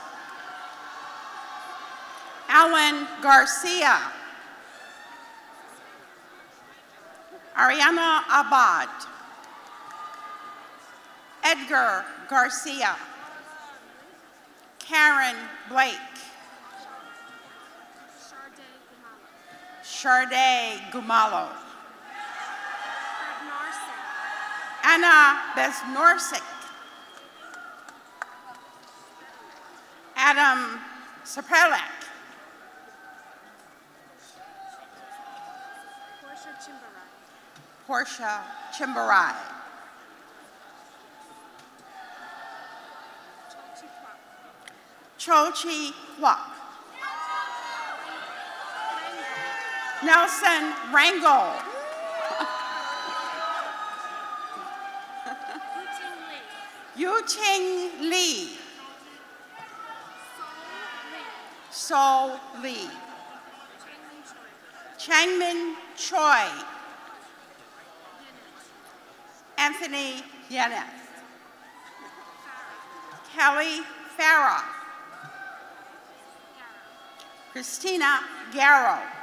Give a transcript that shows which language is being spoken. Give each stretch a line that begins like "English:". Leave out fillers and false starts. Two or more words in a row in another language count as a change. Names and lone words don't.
English: Alan Garcia. Ariana Abad. Edgar Garcia. Karen Blake. Sharday Gumalo. Anna Besnorsik. Adam Saprelak. Portia Chimbarai. Chochi Kwok. Nelson Rangel. Yu-Ching Lee. So Lee. Changmin Choi. Anthony Yeneth. Kelly Farah. Christina Garrow.